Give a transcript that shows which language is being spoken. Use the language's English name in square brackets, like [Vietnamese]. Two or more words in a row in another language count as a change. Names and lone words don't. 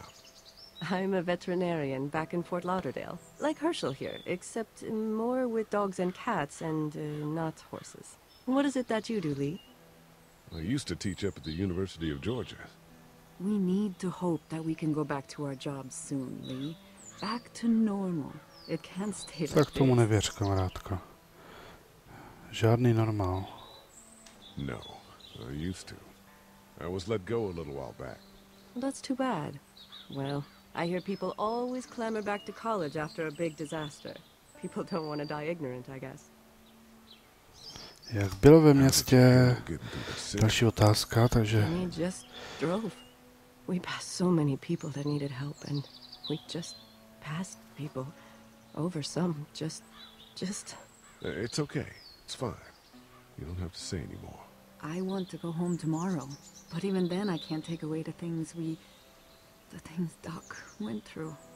[English] I'm a veterinarian back in Fort Lauderdale, like Herschel here, except more with dogs and cats and not horses. What is it that you do, Lee? I used to teach up at the University of Georgia. We need to hope that we can go back to our jobs soon, Lee. Back to normal. It can't stay like [Czech] Tak tomu [English] this. [Czech] nevěř, kamarádko. Žádný normál. [English] No, I used to. I was let go a little while back. That's too bad. Well, I hear people always clamor back to college after a big disaster. People don't want to die ignorant, I guess. [Czech] Jak bylo ve městě? Další otázka, takže... [English] And he just drove. We passed so many people that needed help, and we just passed people over some. Just... It's okay. It's fine. You don't have to say anymore. I want to go home tomorrow, but even then I can't take away the things Doc went through.